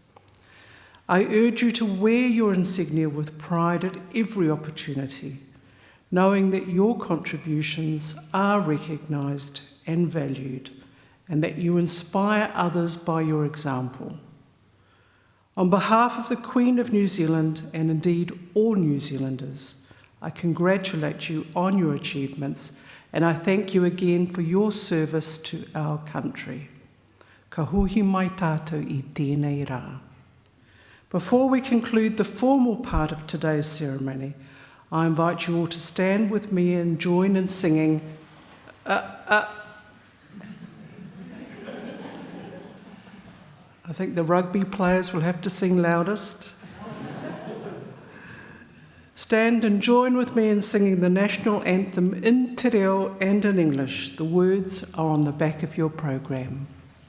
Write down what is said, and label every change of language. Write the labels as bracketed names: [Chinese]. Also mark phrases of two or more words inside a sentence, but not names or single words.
[English] I urge you to wear your insignia with pride at every opportunity, knowing that your contributions are recognised and valued, and that you inspire others by your example. On behalf of the Queen of New Zealand, and indeed all New Zealanders, I congratulate you on your achievements, and I thank you again for your service to our country. [Māori] Ka huhi mai tātou I tēnei rā. [English] Before we conclude the formal part of today's ceremony, I invite you all to stand with me and join in singing I think the rugby players will have to sing loudest. Stand and join with me in singing the national anthem in te reo and in English. The words are on the back of your programme.